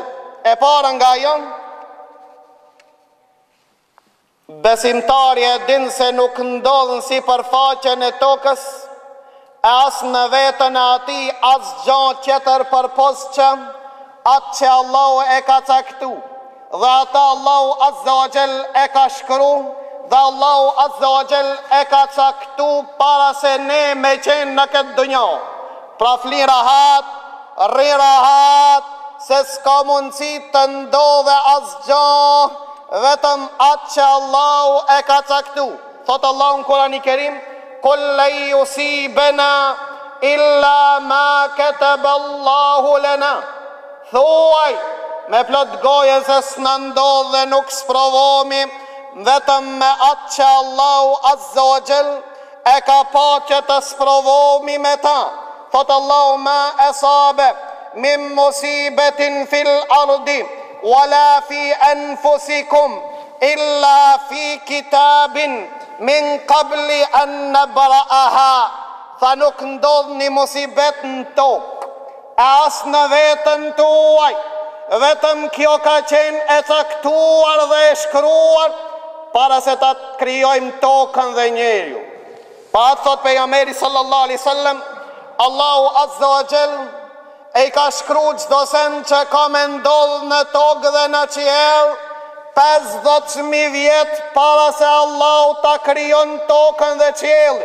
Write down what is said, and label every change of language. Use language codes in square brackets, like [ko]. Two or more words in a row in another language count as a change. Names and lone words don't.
[sq] E para nga ajo, besimtari e din se nuk ndodhen si përfaqen e tokës, e as në vetën e ati, as gjatë tjetër përpos që atë që Allahu e ka caktu, dhe ata Allahu [ar] عز وجل [sq] e ka shkru, dhe Allahu [ar] عز وجل [sq] e ka caktu para se ne me qenë në këtë dunjo. Pra fli rahat, rri rahat, se s'ka mundësi të ndodhe asgjë, vetëm atë që Allahu e ka caktu. Thot Allahu në Kurani Kerim, [ar] قل لن يصيبنا إلا ما كتب الله لنا. [sq] Thuaj me plot goje se s'na ndodh dhe nuk sprovomi, vetëm me atë që Allahu [ar] عز وجل [sq] e ka pa që të sprovomi me ta. Thot Allahu, [ar] ما أصاب من مصيبة في الأرض ولا في أنفسكم إلا في كتاب من قبل أن نبرأها. [sq] Tha nuk ndodh një musibet në tokë, as në vetën tuaj, vetëm kjo ka qenë e caktuar dhe e shkruar para se ta krijojmë tokën dhe njeriu. Pa thot pejgamberi [ar] صلى الله عليه وسلم, [sq] Allahu [ar] عز وجل [sq] e ka shkruar çdo sen që ka me ndodh në tokë dhe në qiell 50.000 vjet para se Allahu ta krijon tokën dhe qiellin.